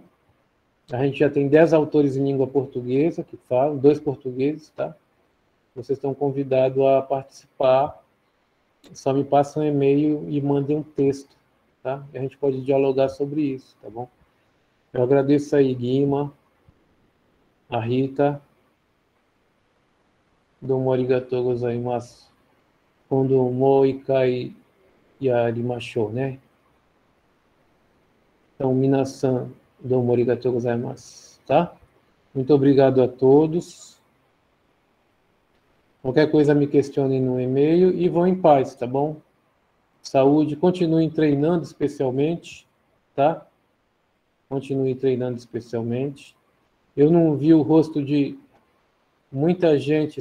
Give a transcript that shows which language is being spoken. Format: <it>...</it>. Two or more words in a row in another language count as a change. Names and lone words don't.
<pt>A gente já tem 10 autores em língua portuguesa que falam, 2 portugueses, tá? Vocês estão convidados a participar. Só me passem um e-mail e mandem um texto, tá? E a gente pode dialogar sobre isso, tá bom? Eu agradeço aí, Guima, a Rita,</pt> <ja>どうもありがとうございます、今度も一回やりましょう,</ja> <pt>né? Então,</pt> <ja>皆さん、どうもありがとうございます,</ja> <pt>tá? Muito obrigado a todos. Qualquer coisa me questionem no e-mail e vão em paz, tá bom? Saúde, continuem treinando especialmente, tá? Continue treinando especialmente. Eu não vi o rosto de muita gente.</pt>